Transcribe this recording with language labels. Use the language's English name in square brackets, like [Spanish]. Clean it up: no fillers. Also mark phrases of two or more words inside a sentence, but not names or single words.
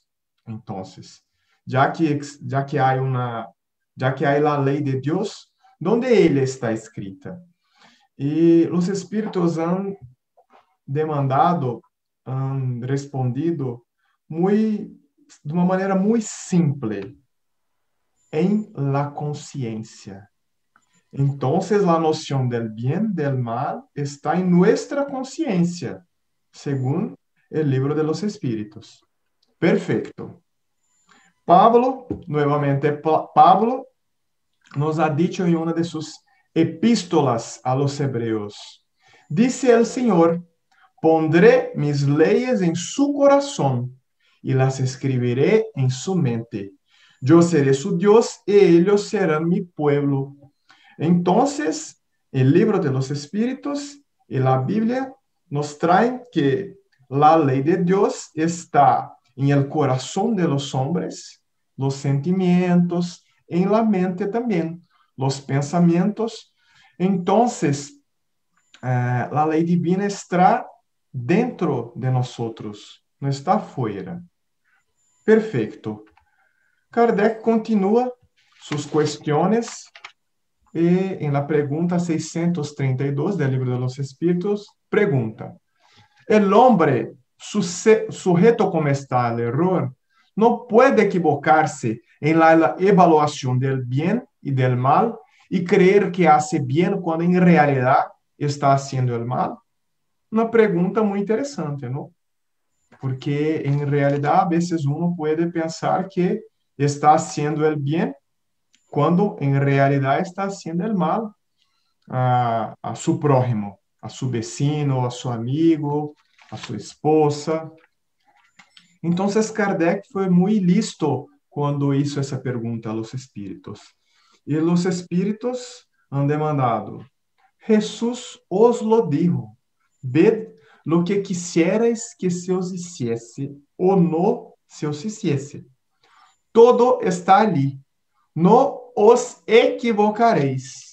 [Spanish] Entonces, ya que hay la ley de Dios, ¿dónde ella está escrita? Y los espíritus han demandado, han respondido [Portuguese] de uma maneira muito simples, em la consciência. Então, a noção [Spanish] del bien, del mal, [Portuguese] está em nossa consciência, segundo o livro de los Espíritos. Perfeito. Pablo, novamente, [Spanish] Pablo nos ha dicho [Portuguese] em uma de suas epístolas [Spanish] a los Hebreos, dice el Senhor, pondré mis leyes en su corazón y las escribiré en su mente. Yo seré su Dios y ellos serán mi pueblo. Entonces, el libro de los Espíritus y la Biblia nos traen que la ley de Dios está en el corazón de los hombres, los sentimientos, en la mente también, los pensamientos. Entonces, la ley divina está dentro de nosotros, [Portuguese] não está fora. Perfeito. Kardec continua suas questões e em la pergunta 632 do Livro de los Espíritos, pergunta: [Spanish] el hombre, sujeto como está al error, no puede equivocarse en la evaluación del bien y del mal y creer que hace bien cuando en realidad está haciendo el mal? [Portuguese] Uma pergunta muito interessante, não? Porque, em realidade, a vezes uno pode pensar que [Spanish] está haciendo el bien, [Portuguese] quando, em realidade, [Spanish] está haciendo el mal a su prójimo. a su vecino, a su amigo, a su esposa. [Portuguese] Entonces Kardec foi muito listo quando hizo essa pergunta [Spanish] a los espíritos. E los espíritos han demandado: Jesús os lo dijo, ved lo que quisierais que se os hiciese ou no se os hiciese. Todo está ali. No os equivocareis.